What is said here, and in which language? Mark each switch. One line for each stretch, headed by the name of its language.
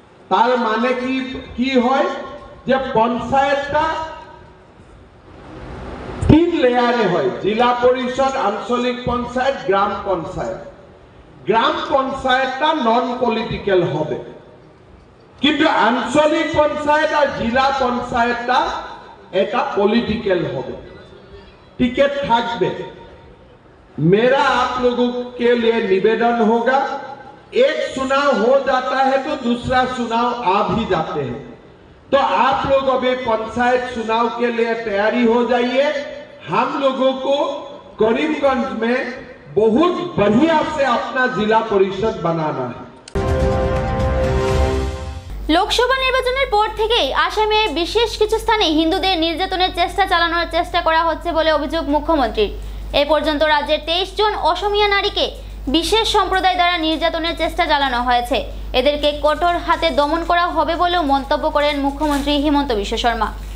Bangla: তার মানে কি হয় যে পঞ্চায়েতটা 3 লেয়ারে হয়, জেলা পরিষদ, আঞ্চলিক পঞ্চায়েত, গ্রাম পঞ্চায়েত। গ্রাম পঞ্চায়েতটা নন পলিটিক্যাল হবে, কিন্তু আঞ্চলিক পঞ্চায়েত আর জেলা পঞ্চায়েতটা এটা পলিটিক্যাল হবে। टिकट থাকবে।
Hindi: मेरा आप लोगों के लिए निवेदन होगा, एक चुनाव हो जाता है तो दूसरा चुनाव आ भी जाते हैं, तो आप लोग अभी पंचायत चुनाव के लिए तैयारी हो जाइए। हम लोगों को करीमगंज में बहुत बढ़िया से अपना जिला परिषद बनाना है।
Bangla: লোকসভা নির্বাচনের পর থেকেই আসামে বিশেষ কিছু স্থানে হিন্দুদের নির্যাতনের চেষ্টা চালানোর চেষ্টা করা হচ্ছে বলে অভিযোগ মুখ্যমন্ত্রীর। এ পর্যন্ত রাজ্যের 23 জন অসমিয়া নারীকে বিশেষ সম্প্রদায় দ্বারা নির্যাতনের চেষ্টা চালানো হয়েছে। এদেরকে কঠোর হাতে দমন করা হবে বলেও মন্তব্য করেন মুখ্যমন্ত্রী হিমন্ত বিশ্ব শর্মা।